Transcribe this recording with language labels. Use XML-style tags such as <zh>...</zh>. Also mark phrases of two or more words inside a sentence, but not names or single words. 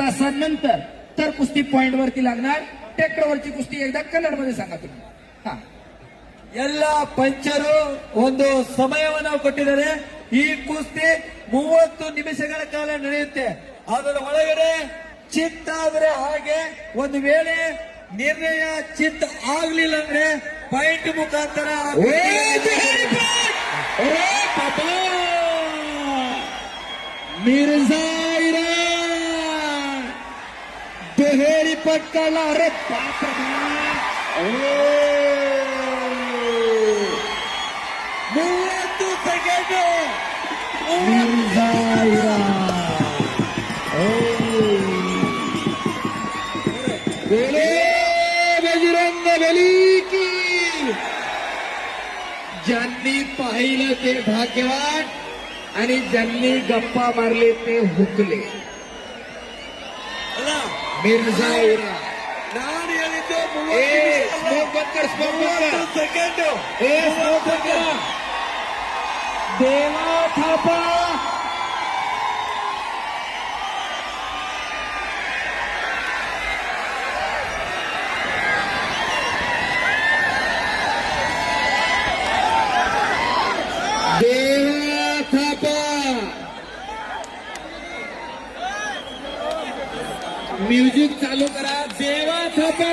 <mr>तासानंतर तर कुस्ती पॉइंट वरती लागणार. ट्रॅक्टरवरची कुस्ती एकदा कन्नड मध्ये सांगा तुम्ही. हा,</mr> <kn>ಎಲ್ಲ ಪಂಚರು ಒಂದು ಸಮಯವನ್ನು ಕೊಟ್ಟಿದ್ದಾರೆ. ಈ ಕುಸ್ತಿ 30 ನಿಮಿಷಗಳ ಕಾಲ ನಡೆಯುತ್ತೆ. ಅದರ ಒಳಗಡೆ ಚಿತ್ತ ಆದ್ರೆ ಹಾಗೆ, ಒಂದು ವೇಳೆ ನಿರ್ಣಯ ಚಿತ್ತ ಆಗ್ಲಿಲ್ಲ ಅಂದ್ರೆ ಪಾಯಿಂಟ್ ಮುಖಾಂತರ</kn> <mr>मिर्झा दुहेरी पटकाला. अरे बाप रे,</mr> <kn>30 ಸೆಕೆಂಡ್</kn> <hi>मिर्झा बजरंग बली की.</hi> <mr>ज्यांनी पाहिलं ते भाग्यवान आणि ज्यांनी गप्पा मारले ते हुकले.</mr> <kn>ಅಲ್ಲ</kn> <mr>मिर्झा</mr> <kn>ನಾನು ಹೇಳಿದ್ದು</kn> <mr>स्मोक बंद कर, स्मोक बंद कर.</mr> <kn>30 ಸೆಕೆಂಡ್</kn> <mr>स्मोक बंद कर. देवा थापा देवा थापा म्युझिक चालू करा.</mr>